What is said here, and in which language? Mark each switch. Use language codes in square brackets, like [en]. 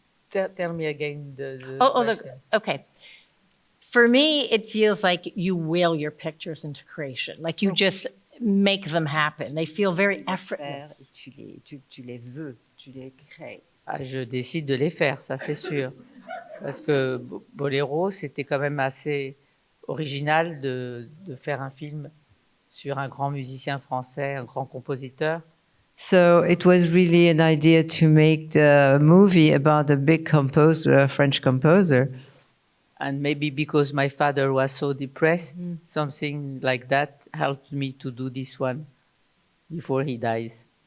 [en] Tell me again the question. Okay. For me, it feels like you will your pictures into creation. Like you just make them happen. They feel very effortless. [fr] Tu les veux, tu les crées. Ah, je décide de les faire, ça c'est sûr. Parce que Bolero, c'était quand même assez original de faire un film sur un grand musicien français, un grand compositeur. [en] So it was really an idea to make the movie about a big composer, a French composer. And maybe because my father was so depressed, something like that helped me to do this one before he dies.